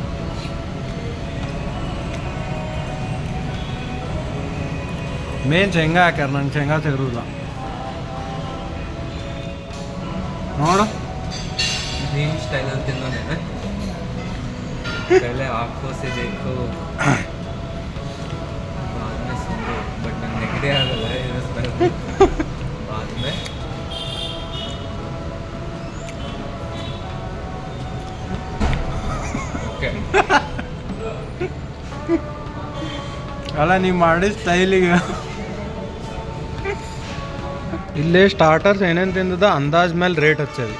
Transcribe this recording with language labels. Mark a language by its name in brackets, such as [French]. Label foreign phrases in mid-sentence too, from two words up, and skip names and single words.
[Kannada] ಮೇನ್ ಶೇಂಗಾ ಹಾಕ್ಯಾರ, ನಂಗೆ ಶೇಂಗಾ ಸೇರುದಿಲ್ಲ ನೋಡು. ನೀನು ಸ್ಟೈಲಲ್ಲಿ ತಿನ್ನೋನೇನೆ. [Hindi] पहले आँखों से देखो बाद में सुनो, बट [Kannada] ನಂಗೆ ನೆಗಡಿ ಆಗಲ್ಲ ಇದು ಸ್ಮೆಲ್. [Hindi] बाद में ಓಕೆ. [Kannada] ಅಲ್ಲ ನೀವು ಮಾಡಿ ಸ್ಟೈಲಿಗೆ ಇಲ್ಲೇ ಸ್ಟಾರ್ಟರ್ಸ್ ಏನೇನು ತಿಂದದ ಅಂದಾಜ್ ಮೇಲೆ ರೇಟ್ ಹಚ್ಚದಿ.